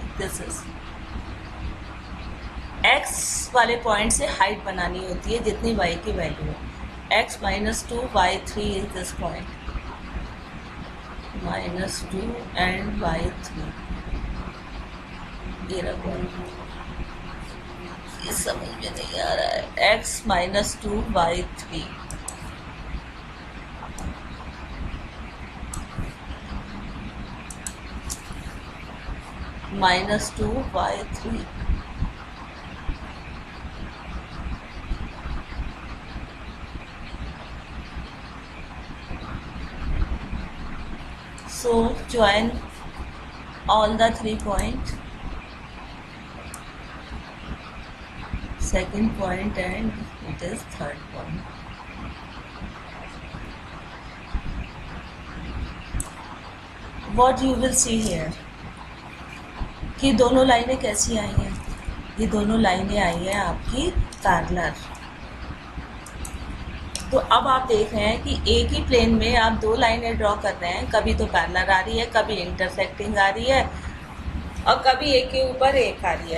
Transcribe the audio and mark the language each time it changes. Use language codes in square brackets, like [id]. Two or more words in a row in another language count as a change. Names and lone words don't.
[en] This is [hi] x वाले पॉइंट से हाइट बनानी होती है जितनी y की वैल्यू है. [en] x -2 y3 is this point. -2 and y3. [hi] ये रखो, ये समझ में नहीं आ रहा है. x -2 y3. -2 y3. [en] So join all the 3 points, second point and it is third point. What you will see here [hi] कि दोनों लाइनें कैसी आई हैं. ये दोनों लाइनें आई हैं आपकी पैरेलल. तो अब आप देख रहे हैं कि एक ही प्लेन में आप 2 लाइनें ड्रॉ कर रहे हैं. कभी तो पैरेलल आ रही है, कभी इंटरसेक्टिंग आ रही है, और कभी एक के ऊपर एक आ रही है.